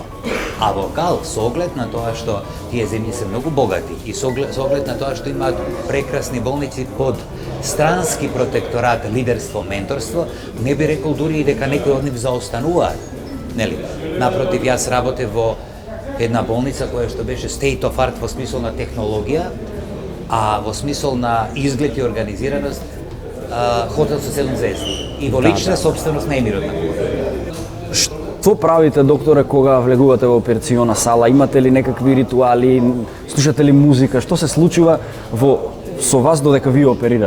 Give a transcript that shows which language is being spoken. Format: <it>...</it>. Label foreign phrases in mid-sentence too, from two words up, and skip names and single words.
<mk>А во Галф, со оглед на тоа што тие земји се многу богати и со оглед на тоа што имаат прекрасни болници под странски протекторат, лидерство, менторство, не би рекол дури и дека некои од нив заостануваат. Нели? Напротив, јас работев во една болница која што беше</mk> <en>state of art</en> <mk>во смисол на технологија, а во смисол на изглед и организираност хотел со 7 звезди и во лична собственост на емирот на Кувајт. Што правите, докторе, кога влегувате во операциона сала? Имате ли некакви ритуали, слушате ли музика? Што се случува со вас додека вие оперирате?</mk>